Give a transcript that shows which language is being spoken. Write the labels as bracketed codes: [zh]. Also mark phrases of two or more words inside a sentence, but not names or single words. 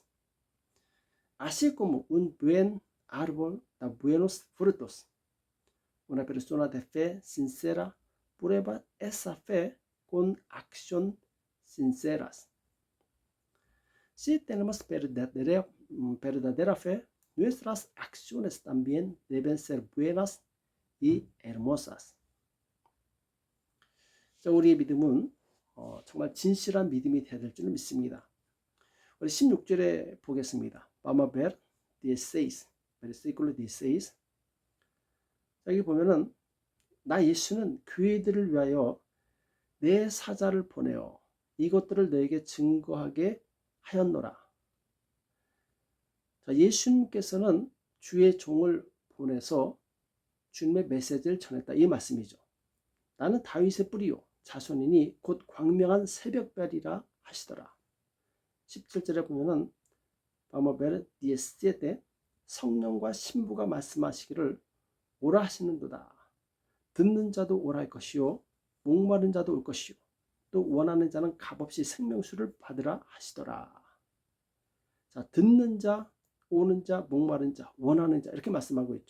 [es] Así como un buen árbol da buenos frutos, una persona de fe sincera prueba esa fe con acción sinceras. Si tenemos verdadera fe, nuestras acciones también deben ser buenas y hermosas. [ko] 자, 우리의 믿음은 정말 진실한 믿음이 되어야 될 줄 믿습니다. 우리 16절에 보겠습니다. [es] Vamos a ver 16, versículo 16. [ko] 여기 보면은 나 예수는 교회들을 위하여 내 사자를 보내어 이것들을 너에게 증거하게 하였노라. 자, 예수님께서는 주의 종을 보내서 주님의 메시지를 전했다. 이 말씀이죠. 나는 다윗의 뿌리요 자손이니 곧 광명한 새벽별이라 하시더라. 17절에 보면은 [es] Vamos a ver 17. [ko] 성령과 신부가 말씀하시기를 오라 하시는도다. 듣는 자도 오라 할 것이요 목마른 자도 올 것이요 또 원하는 자는 값없이 생명수를 받으라 하시더라. 자, 듣는 자, 오는 자, 목마른 자, 원하는 자 이렇게 말씀하고 있죠.